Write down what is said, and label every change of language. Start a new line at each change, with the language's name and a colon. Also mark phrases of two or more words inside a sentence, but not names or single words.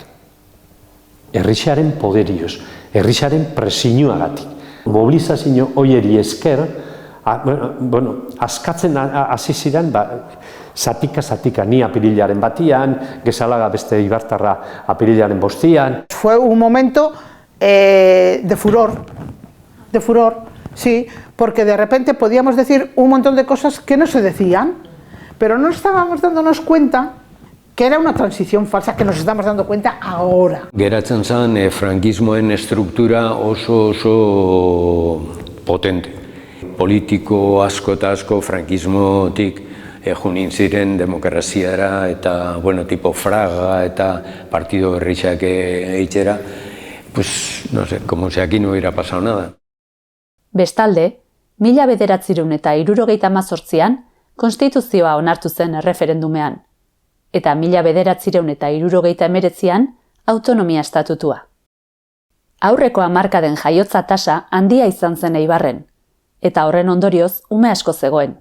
Basque: Herrixaren poderioz, herrixaren presioagatik. Mobilizazio hoieri esker, askatzen hasi ziren, zatika, ni apirilaren batian, Gezalaga beste Ibartarra apirilaren bostian.
Spanish: Fue un momento de furor, sí, porque de repente podíamos decir un montón de cosas que no se decían, pero no estábamos dándonos cuenta que era una transición falsa, que nos estamos dando cuenta ahora.
Basque: Geratzen zen frankismoen estruktura oso potente. Politiko asko eta asko frankismotik junin ziren demokraziara eta, tipo Fraga eta partido berritxak eitxera,
Spanish: pues, no sé, como si aquí no hubiera pasado nada.
Basque: Bestalde, 1978an konstituzioa onartu zen erreferendumean, eta 1979an autonomia estatutua. Aurreko hamarkaden jaiotza tasa handia izan zen Eibarren, eta horren ondorioz ume asko zegoen.